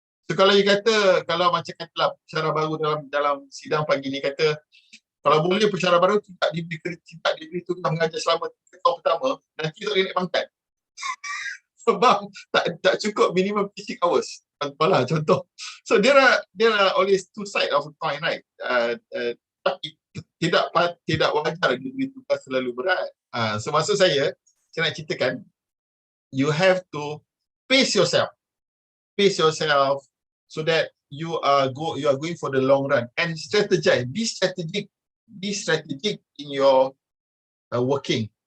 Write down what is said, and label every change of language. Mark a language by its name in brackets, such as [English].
[Malay] So kalau you kata, kalau macam katalah pensyarah baru dalam sidang pagi ni kata, kalau boleh pensyarah baru tidak diberi tugas mengajar selama 3 tahun pertama, nanti tak boleh naik pangkat. Sebab tak cukup minimum teaching hours. Contoh. [English] So there are always two sides of a coin, right? [Malay] Tapi tidak wajar diberi tugas terlalu berat. [English] So [Malay] maksud saya nak ceritakan, [English] you have to pace yourself so that you are going for the long run and strategize. Be strategic in your working.